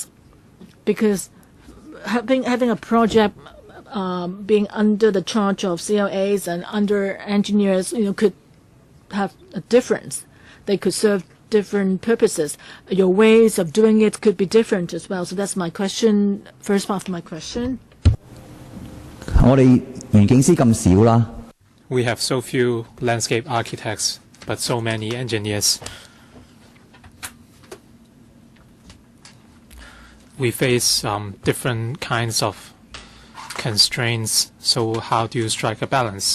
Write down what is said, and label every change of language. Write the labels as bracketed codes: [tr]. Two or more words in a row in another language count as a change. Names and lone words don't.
[en] Because having a project being under the charge of CLAs and under engineers, could have a difference. They could serve different purposes. Your ways of doing it could be different as well. So that's my question, first part of my question. [yue] 我哋園景師咁少啦。 [en] We have so few landscape architects, but so many engineers. We face different kinds of constraints, so how do you strike a balance?